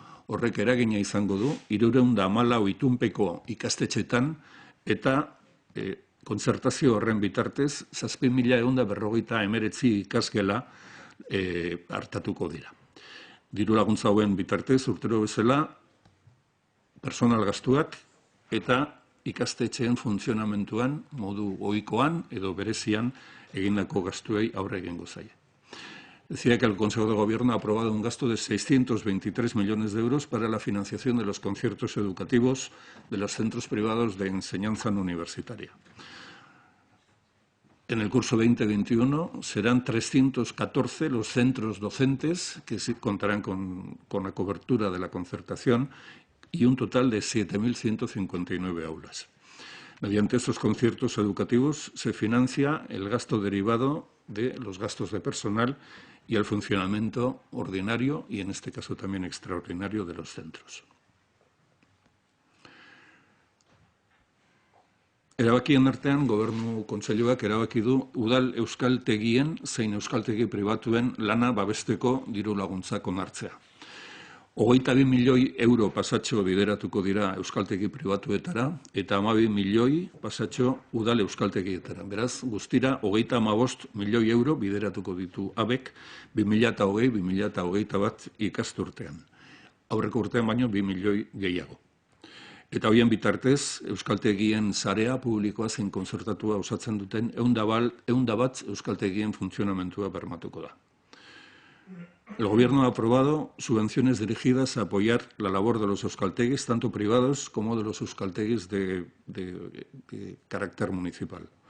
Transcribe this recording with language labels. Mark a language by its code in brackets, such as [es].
[eu] Horrek eragina izango du 314 itunpeko ikastetxetan eta kontzertazio horren bitartez 7.159 ikasgela hartatuko dira. Diru laguntza hauen bitartez urtero bezala personal gastuak eta ikastetxeen funtzionamentuan modu ohikoan edo berezian egindako gastuei aurre egingo zaie. [es] Decía que el Consejo de Gobierno ha aprobado un gasto de 623 millones de euros para la financiación de los conciertos educativos de los centros privados de enseñanza no universitaria. En el curso 2021 serán 314 los centros docentes que contarán con la cobertura de la concertación y un total de 7.159 aulas. Mediante estos conciertos educativos se financia el gasto derivado de los gastos de personal y el funcionamiento ordinario y, en este caso, también extraordinario de los centros. [eu] Erabakien artean, Gobernu Kontseiluak erabaki du udal euskaltegien zein euskaltegi pribatuen lana babesteko diru laguntzak onartzea. 22 milioi euro pasatxo bideratuko dira euskaltegi pribatuetara eta 12 milioi pasatxo udal euskaltegietara. Beraz, guztira 35 milioi euro bideratuko ditu ABEK 2020-2021 ikasturtean. Aurreko urtean baino 2 milioi gehiago. Eta horien bitartez, euskaltegien sarea publikoa zein konzertatua osatzen duten 101 euskaltegien funtzionamentua bermatuko da. [es] El Gobierno ha aprobado subvenciones dirigidas a apoyar la labor de los euskalteguis, tanto privados como de los euskalteguis de carácter municipal.